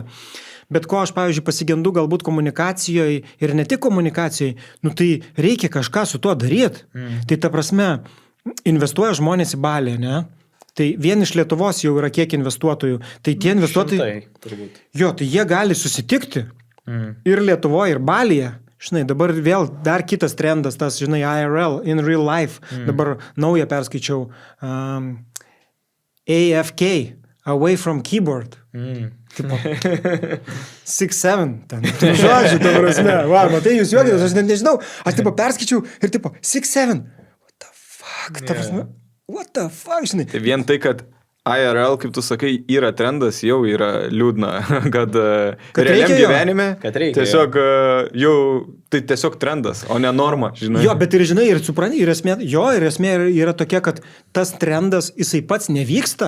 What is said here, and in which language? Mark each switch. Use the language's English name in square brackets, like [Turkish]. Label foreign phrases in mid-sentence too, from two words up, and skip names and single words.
[Lithuanian] Bet ko aš, pavyzdžiui, pasigendu galbūt komunikacijoje ir ne tik komunikacijoje, tai reikia kažką su tuo daryti. Tai ta prasme, investuoja žmonės į Balį, ne? Tai vien iš Lietuvos jau yra kiek investuotojų. Tai tie investuotojai, tai jie gali susitikti ir Lietuvoje, ir Balyje. Žinai, dabar vėl dar kitas trendas, tas, žinai, [English] IRL, in real life. [Lithuanian] Dabar naują perskaičiau AFK, [English] away from keyboard. [Lithuanian] Tipo 6-7 ten. Žodžiu, ta prasme. Matai, jūs juokitės, aš net nežinau. Aš tipo perskaičiau ir tipo 6-7. [English] What the fuck? [Lithuanian] Ta prasme, [English] what the fuck, [Lithuanian] žinai. Tai vien tai, kad IRL, kaip tu sakai, yra trendas, jau yra liūdna, kad realiam reikia jo. gyvenime Kad reikia tiesiog jau tai tiesiog trendas, o ne norma, žinai. Jo, bet ir žinai, ir supranti, ir esmė yra tokia, kad tas trendas, jisai pats nevyksta.